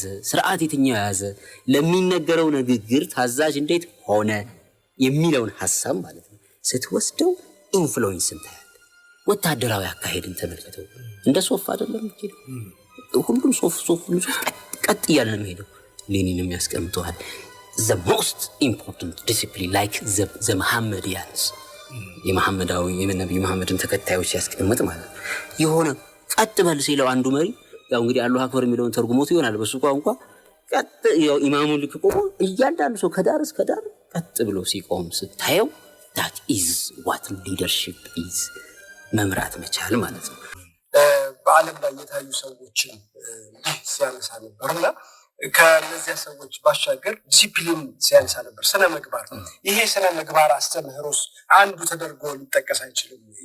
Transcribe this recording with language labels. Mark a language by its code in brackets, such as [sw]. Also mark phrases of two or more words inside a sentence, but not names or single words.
[am] ስርዓት የትኛው ያዘ? ለሚነገረው ንግግር ታዛዥ እንዴት ሆነ የሚለውን ሐሳብ ማለት ነው ስትወስደው ኢንፍሉዌንስ እንታያለን። ወታደራዊ አካሄድን ተመልከተው። እንደ ሶፍ አይደለም ሁሉም ሶፍ ቀጥ እያለ ነው የሚሄደው። ሌኒንም ያስቀምጠዋል [en] the most important discipline like the Muhammadians [am] የመሐመዳዊ የነብዩ መሐመድን ተከታዮች ያስቀምጥ ማለት የሆነ ቀጥ በል ሲለው አንዱ መሪ ያው እንግዲህ [ar] الله أكبر [am] የሚለውን ተርጉሞት ይሆናል በሱ ቋንቋ ቀጥ ያው ኢማሙ ልክቆ እያንዳንዱ ሰው ከዳር እስከ ዳር ቀጥ ብሎ ሲቆም ስታየው [en] that is what leadership is [am] መምራት መቻል ማለት ነው። በዓለም ላይ የታዩ ሰዎችን ሲያነሳ ነበርና ከነዚያ ሰዎች ባሻገር ዲሲፕሊን ሲያነሳ ነበር። ስነ ምግባር ይሄ ስነ ምግባር አስተምህሮስ አንዱ ተደርጎ ሊጠቀስ አይችልም።